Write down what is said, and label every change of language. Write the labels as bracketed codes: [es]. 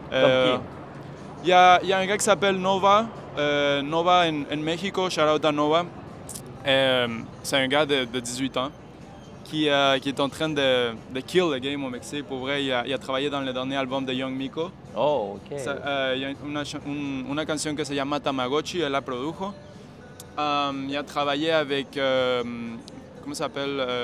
[fr] Il y a un gars qui s'appelle Nova. Nova [es] en México, [fr] shout out à Nova. C'est un gars de 18 ans qui est en train de [en] kill the game [fr] au Mexique. Pour vrai, il a travaillé dans le dernier album de Young Miko. Oh, ok. Il y a [es] una canción que se llama Tamagotchi, él la produjo. [fr] Il a travaillé avec, comment ça s'appelle?